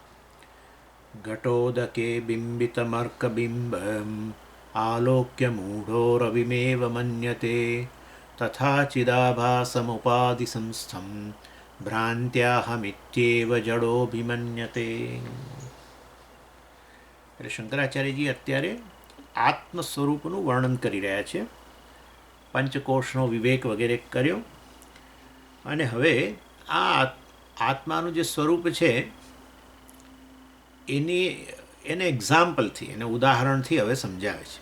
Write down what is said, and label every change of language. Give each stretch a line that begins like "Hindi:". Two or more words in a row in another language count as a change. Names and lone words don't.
Sanskrit: घटोदके बिम्बितमर्कबिम्बम् आलोक्य मूढो रविमेव मन्यते तथा चिदाभासमुपाधिसंस्थं भ्रान्त्याहमित्येव जडोऽभिमन्यते।
Gujarati: એટલે શંકરાચાર્યજી અત્યારે આત્મ સ્વરૂપનું વર્ણન કરી રહ્યા છે. પંચકોશનો વિવેક વગેરે કર્યો અને હવે આ આત્માનું જે સ્વરૂપ છે એને એક્ઝામ્પલથી, એને ઉદાહરણથી હવે સમજાવે છે.